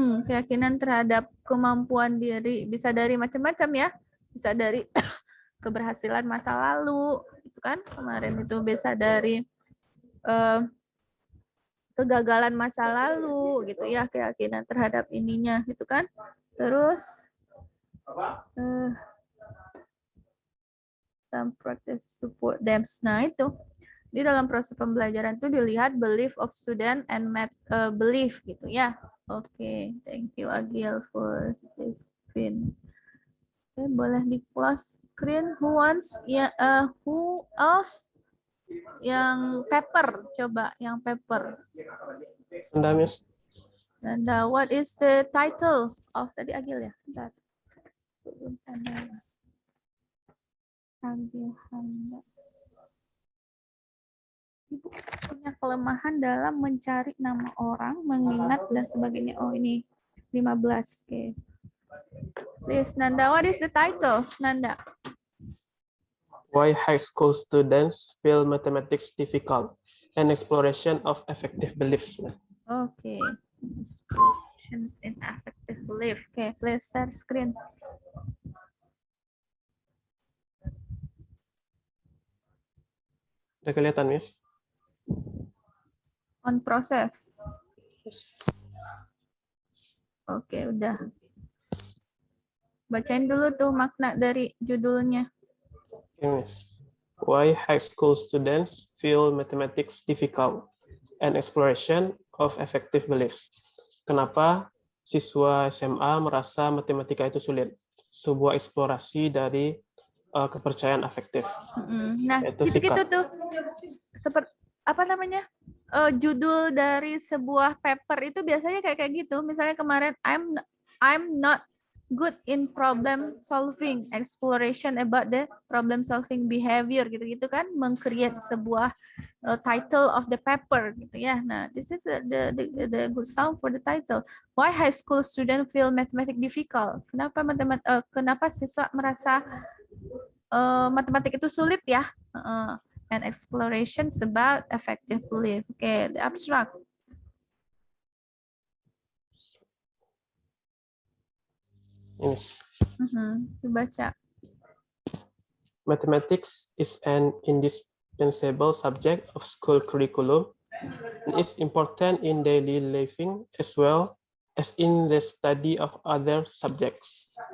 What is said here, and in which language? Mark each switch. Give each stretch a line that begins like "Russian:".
Indonesian: Keyakinan terhadap kemampuan diri bisa dari macam-macam ya. Bisa dari keberhasilan masa lalu, itu kan kemarin itu bisa dari kegagalan masa lalu gitu ya, keyakinan terhadap ininya gitu kan. Terus
English: some practice support them.
Indonesian: Nah itu di dalam proses pembelajaran itu dilihat
English: belief of student and math belief
Indonesian: gitu ya.
English: Oke, thank you Agil for this screen.
Indonesian: Oke, boleh di
English: close screen. Who wants ya? Who else?
Indonesian: Yang paper, coba yang paper. Anda, Miss.
English: And what is the title of
Indonesian: tadi Agil ya? Bentar. Agil Handa. Ibu punya kelemahan dalam mencari nama orang, mengingat dan sebagainya. Oh ini 15. Oke.
English: Please Nanda, what is the title? Nanda. Why high school students feel mathematics difficult? An exploration of effective beliefs. Okay. Inspirations in affective belief. Okay, please share screen.
Indonesian: Udah kelihatan, Miss?
English: On process.
Indonesian: Oke, udah. Bacain dulu tuh makna dari judulnya.
English: Okay, Miss. Why high school students feel mathematics difficult? An exploration of effective beliefs.
Indonesian: Kenapa siswa SMA merasa matematika itu sulit? Sebuah eksplorasi dari kepercayaan afektif. Nah, gitu-gitu tuh. Seperti apa namanya? Judul dari sebuah paper itu biasanya kayak gitu. Misalnya kemarin
English: I'm not good in problem solving, exploration about the problem solving behavior
Indonesian: gitu-gitu kan, meng-create sebuah
English: title of the paper
Indonesian: gitu ya.
English: Nah, this is the good sound for the title. Why high school student feel mathematics difficult?
Indonesian: Kenapa siswa merasa matematik itu sulit ya?
English: And explorations about effective belief. Okay, the abstract. Yes.
Indonesian: Baca.
English: Mathematics is an indispensable subject of school curriculum and is important in daily living as well as in the study of other subjects.